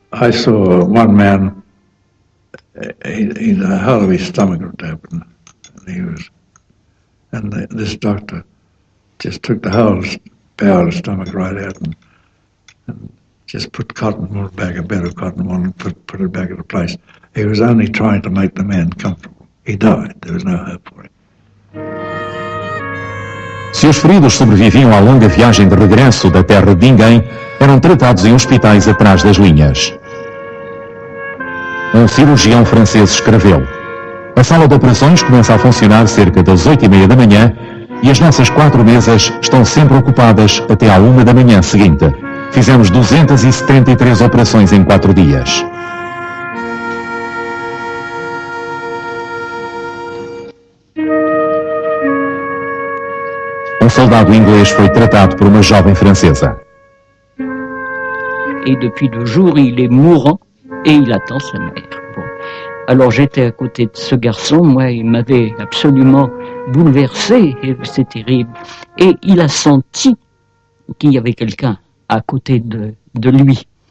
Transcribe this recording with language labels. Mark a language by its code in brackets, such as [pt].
[en] I saw one man, the whole of his stomach ripped open, and this doctor just took the whole bowel of the stomach right out and just put cotton wool back, a bed of cotton wool, and put it back into place. He was only trying to make the man comfortable. He died. There was no hope for him. [pt] Se os feridos sobreviviam à longa viagem de regresso da terra de ninguém, eram tratados em hospitais atrás das linhas. Um cirurgião francês escreveu: a sala de operações começa a funcionar cerca das 8:30 da manhã e as nossas 4 mesas estão sempre ocupadas até à 1 da manhã seguinte. Fizemos 273 operações em 4 dias. Um soldado inglês foi tratado por uma jovem francesa. [fr] Et depuis 2 jours, il est mourant et il attend sa mère. Bon. Alors j'étais à côté de ce garçon, moi il m'avait absolument bouleversé, c'est terrible. Et il a senti qu'il y avait quelqu'un à côté de lui.